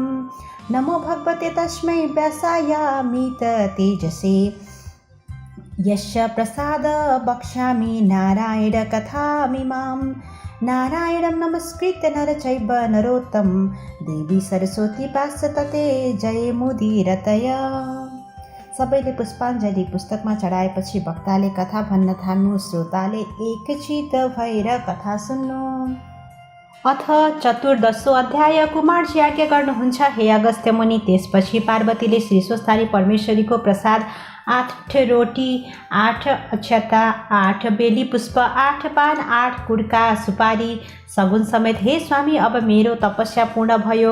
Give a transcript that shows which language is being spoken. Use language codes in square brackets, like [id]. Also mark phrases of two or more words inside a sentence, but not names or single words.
[sa] नमो भगवते तस्मै व्यासायामित तेजसे यस्य प्रसाद वक्ष्यामि नारायण कथामिमां। नारायणं नमस्कृत्य नर चैव नरोत्तमं देवी सरस्वती पार्षतते जय मुदीरतय। [ne] सबैले पुष्पाञ्जली पुस्तकमा चढाएपछि वक्ताले कथा भन्न थाल्नु। श्रोताले एकचित भएर कथा सुन्नु। [sa] अथ चतुर्दशो अध्याय। [ne] कुमारजी आज्ञा गर्नुहुन्छ हे अगस्त्य मुनि। त्यसपछि पार्वतीले श्री स्वस्थानी परमेश्वरीको प्रसाद 8 रोटी 8 अक्षता 8 बेली पुष्प 8 पान 8 कुड्का सुपारी सगुन समेत, हे स्वामी अब मेरो तपस्या पूर्ण भयो।